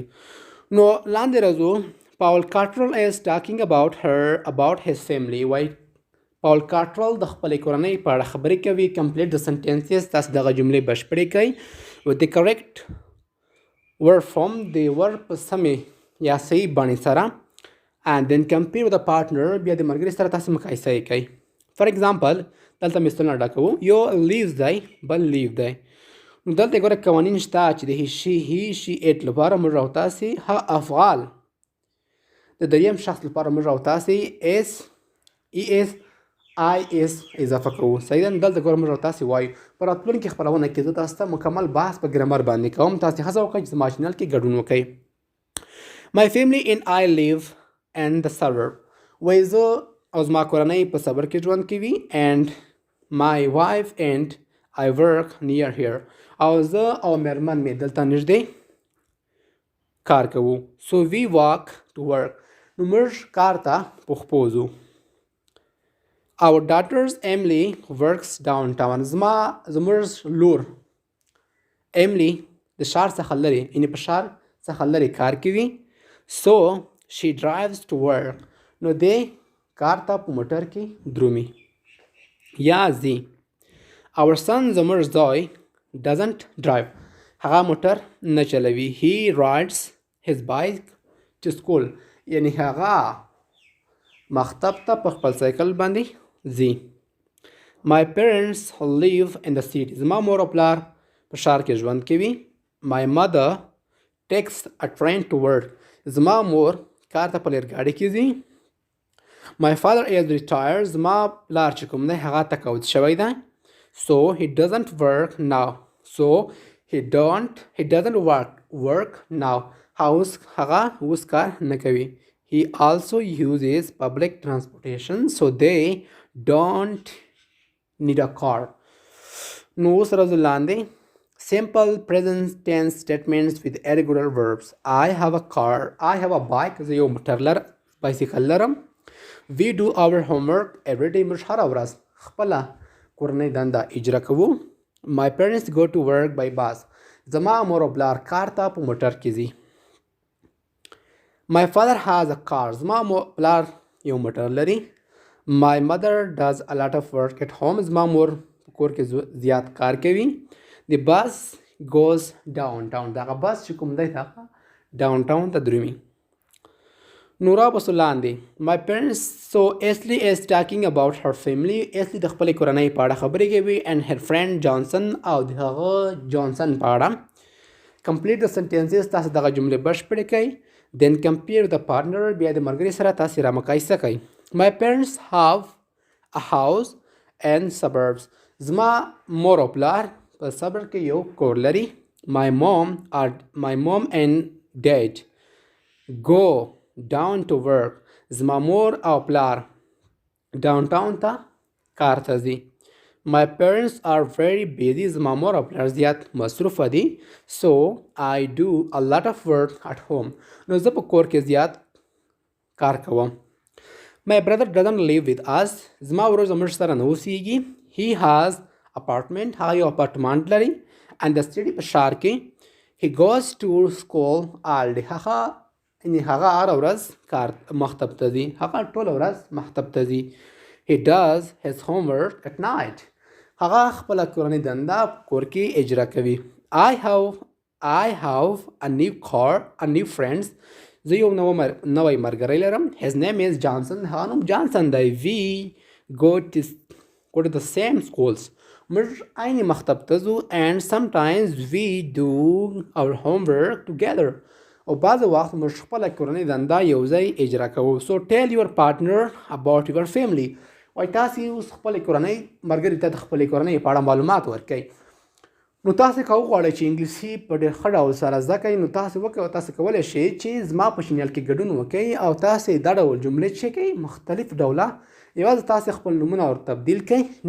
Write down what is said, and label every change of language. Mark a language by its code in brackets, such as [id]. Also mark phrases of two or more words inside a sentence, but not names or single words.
[ps] نو لاندې راځو. [en] Paul Cottrell is talking about his family. [ps] Why Paul Cottrell د خپلې کورنۍ په اړه خبرې کوي. [en] Complete the sentences. [ps] تاسو دغه جملې بشپړې کړئ [en] with the correct word form. [ps] د ورب په سمې یا صحیح بڼې سره. [en] And then compare with the partner. [ps] بیا د ملګري سره تاسو مقایسه یې کوئ. [en] For example [ps] دلته مثالونه ډکوو. یو لیوز دی بل لیو دی. نو دلته ګوره قوانین شته چې د [en] he she it [ps] لپاره موږ او تاسې ها افعال د دریم شخص لپاره موږ او تاسې اس ای اس آی اس اضافه کوو. صحیح ده. دلته ګوره موږ او تاسې وایو. په راتلونکي خپرونه کې زه تاسو ته مکمل بحث په ګرامر باندې کوم. تاسې هڅه وکړئ چې زما چینل کې ګډون وکړئ. [en] My family and I live in the suburb. [ps] وایي زه او زما کورنۍ په صبر کې ژوند کوي. [en] And my wife and I work near here. [ps] او زه او مېرمن مې دلته نږدې کار کوو. [en] So we walk to work. [ps] نو موږ کار ته په خپو ځو. [en] Our daughters Emily works downtown. [ps] زموږ لور Emily د ښار څخه لرې یعنې په ښار څخه لرې کار کوي. [en] So she drives to work. [ps] نو دی کار ته په موټر کې درومي یا ځي. [en] Our son [ps] زموږ زوی [en] doesn't drive. [ps] هغه موټر نه چلوي. [en] He rides his bike to school. [ps] یعنی هغه مکتب ته په خپل سایکل باندې ځي. [en] My parents live in the city. [ps] زما مور او پلار په ښار کې ژوند کوي. [en] My mother takes a train to work. [ps] زما مور کار ته په ریلګاډي کې ځي. [en] My father is retired. [ps] زما پلار چې کوم دی هغه تقاعد شوی دی. [en] So he doesn't work now. So he doesn't work now. هغه اوس کار نه کوي. He also uses public transportation. So they don't need a car. [ps] نو اوس راځو لاندې. [en] Simple present tense statements with irregular verbs. I have a car. I have a bike. [ps] زه یو موټر بایسیکل لرم. [en] We do our homework every day. [ps] موږ هره ورځ خپله کورنۍ دنده اجرا کوو. [en] My parents go to work by bus. [ps] زما مور او پلار کار ته په موټر کې ځي. [en] My father has a car. [ps] زما پلار یو موټر لري. [en] My mother does a lot of work at home. [ps] زما مور په کور کې زیات کار کوي. [en] The bus goes downtown. [ps] دغه بس چې کوم دی هغه ډاونټاون ته درومي. نورا بسو لاندې. [en] My parents. So Ashley is talking about her family. [ps] Ashley د خپلې کورنۍ په اړه خبرې کوي. [en] And her friend Johnson [ps] او د هغه جانسن په اړه. [en] Complete the sentences. [ps] تاسو دغه جملې بشپړې کړئ. [en] Then compare the partner. [ps] بیا د ملګري سره تاسو را مقایسه کړئ. [en] My parents have a house and suburbs. [ps] زما مور او پلار په صبر کې یو کور لري. [en] My mom and dad go down to work. [ps] زما مور او پلار ډاونټاون ته کار ته ځي. [en] My parents are very busy. [ps] زما مور او پلار زیات مصروفه دي. [en] So I do a lot of work at home. [ps] نو زه په کور کې زیات کار کوم. [en] My brother doesn't live with us. [ps] زما ورور زموږ سره نه اوسېږي. [en] He has apartment. [ps] هغه یو اپارتمان لري. [en] And the city [ps] په ښار کې. [en] He goes to school all day. [ps] هغه هره ورځ کار مکتب ته ځي. هغه ټوله ورځ مکتب ته ځي. [en] He does his homework at night. [ps] هغه خپله کورنۍ دنده په کور کې اجرا کوي. [en] I have a new car, a new friends. [ps] زه یو نوی ملګری لرم. [en] His name is Johnson. [ps] هغه نوم جانسن دی. [en] We go to the same schools. [ps] موږ عیني مکتب ته ځو. [en] And sometimes we do our homework together. [ps] او بعض وخت موږ خپله کورنۍ دنده یو ځای اجرا کوو. [en] So tell your partner about your family. [ps] وایي تاسې اوس خپلې کورنۍ ملګري ته د خپلې کورنۍ په اړه معلومات ورکوئ. نو تاسې که وغواړئ چې انګلیسي په ډېر ښه ډول سره زده کړئ نو تاسې کولی شئ چې زما په چینل کې ګډون وکړئ او تاسې دا ډول جملې چې کوئ مختلف ډوله یوازې تاسې خپل نومونه ور تبدیل کړئ.